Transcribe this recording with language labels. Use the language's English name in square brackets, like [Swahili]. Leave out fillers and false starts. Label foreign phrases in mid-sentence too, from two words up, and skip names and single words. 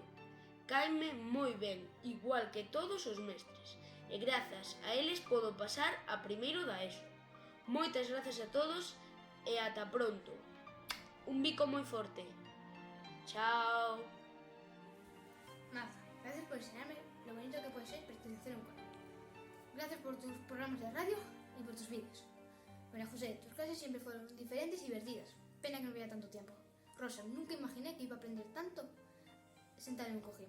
[Galician] Caime moi ben, igual que todos os mestres, e grazas a eles podo pasar a primeiro da ESO. Moitas grazas a todos e ata pronto. Un bico moi forte. Chao. [Spanish] Marta, gracias por enseñarme lo bonito que puede ser pertenecer a un coro. Gracias por tus programas de radio y por tus vídeos. María José, tus clases siempre fueron diferentes y divertidas. Pena que no hubiera tanto tiempo. Rosa, nunca imaginé que iba a aprender tanto sentada en un cojín.